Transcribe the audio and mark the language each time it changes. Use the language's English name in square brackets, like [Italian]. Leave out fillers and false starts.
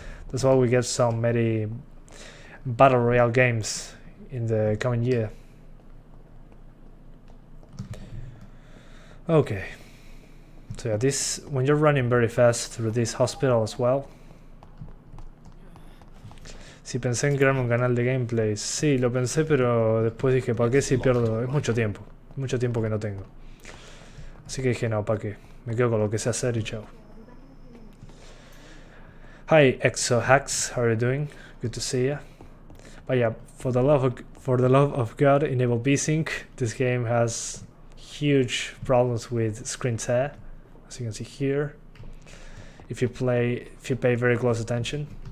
[English] That's why we get so many battle royale games in the coming year. Okay. So yeah, this when you're running very fast through this hospital as well. [Spanish] Si pensé en crearme un canal de gameplays. Sí, lo pensé, pero después dije, ¿para qué si pierdo? Es mucho tiempo que no tengo. Así que dije, no, ¿para qué? Me quedo con lo que sé hacer y chao. [English] Hi, ExoHacks, how are you doing? Good to see you. But yeah, for the love of God, enable vsync. This game has huge problems with screen tear, as you can see here. If you pay very close attention.